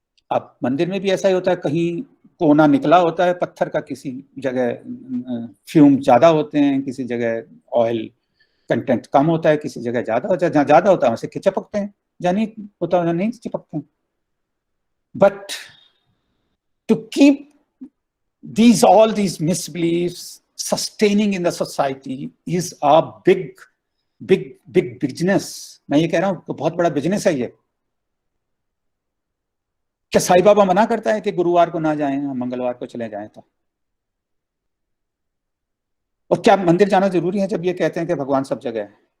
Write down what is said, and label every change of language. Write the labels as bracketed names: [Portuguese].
[Hindi] अब मंदिर में भी ऐसा ही होता है, कहीं कोना निकला होता है पत्थर का, किसी जगह फ्यूम ज्यादा होते हैं, किसी जगह ऑयल कंटेंट कम होता है, किसी जगह ज्यादा होता है। जहाँ ज्यादा होता है वहां सिक्के चिपकते हैं, जहाँ नहीं होता है नहीं चिपकते हैं। [English] But to keep all these misbeliefs sustaining in the society is a big business. [Hindi] मैं ये कह रहा हूं बहुत बड़ा बिजनेस है ये। क्या साईं बाबा मना करता है कि गुरुवार को ना जाएं, मंगलवार को चले जाएं? तो और क्या मंदिर जाना जरूरी है जब ये कहते हैं कि भगवान सब जगह है?